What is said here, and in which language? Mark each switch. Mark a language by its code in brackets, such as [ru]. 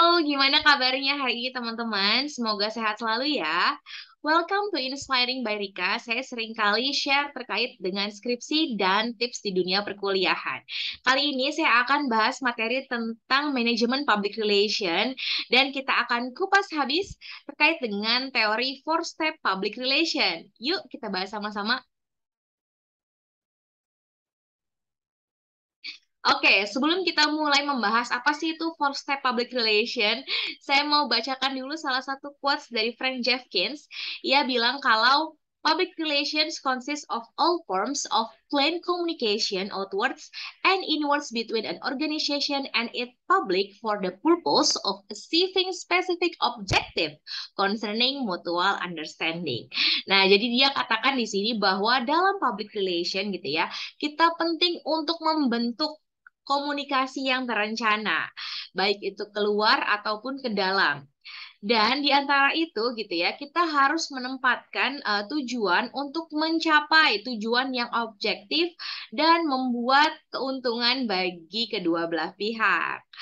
[id] gimana kabarnya hari ini teman-teman? Semoga sehat selalu ya. [en] Welcome to Inspiring by Rika. [id] Saya sering kali share terkait dengan skripsi dan tips di dunia perkuliahan. Kali ini saya akan bahas materi tentang manajemen public relation dan kita akan kupas habis terkait dengan teori four step public relation. Yuk kita bahas sama-sama. Oke, sebelum kita mulai membahas apa sih itu four step public relation, saya mau bacakan dulu salah satu quotes dari Frank Jeffkins. Ia bilang kalau [en] public relations consists of all forms of plain communication outwards and inwards between an organization and its public for the purpose of achieving specific objective concerning mutual understanding. [id] Nah, jadi dia katakan di sini bahwa dalam public relation gitu ya, kita penting untuk membentuk komunikasi yang terencana, baik itu keluar ataupun ke dalam. Dan di antara itu gitu ya, kita harus menempatkan tujuan untuk mencapai tujuan yang objektif dan membuat keuntungan bagi kedua belah pihak.